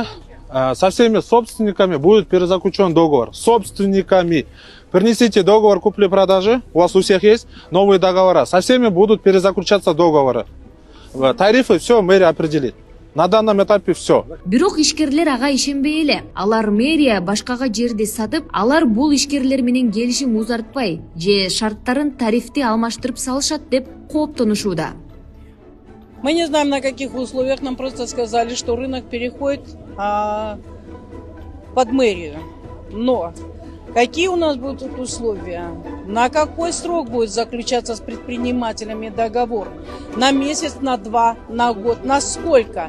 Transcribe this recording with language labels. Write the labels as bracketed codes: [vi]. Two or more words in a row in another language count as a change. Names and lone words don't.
[ru] Со всеми собственниками будет перезаключен договор. Собственниками. Принесите договор купли-продажи. У вас у всех есть новые договора. Со всеми будут перезаключаться договоры. Тарифы все мэрия определит. На данном этапе все. [ky] Бирок ишкерлер ага ишенбей эле. Алар мэрия башкага жерди сатып, алар бул ишкерлер менен келишим узартпай же шарттарын тарифти алмаштырып салышат деп кооптонушууда. [ru] Мы не знаем, на каких условиях. Нам просто сказали, что рынок переходит под мэрию. Но какие у нас будут тут условия? На какой срок будет заключаться с предпринимателями договор? На месяц, на 2, на год, на сколько?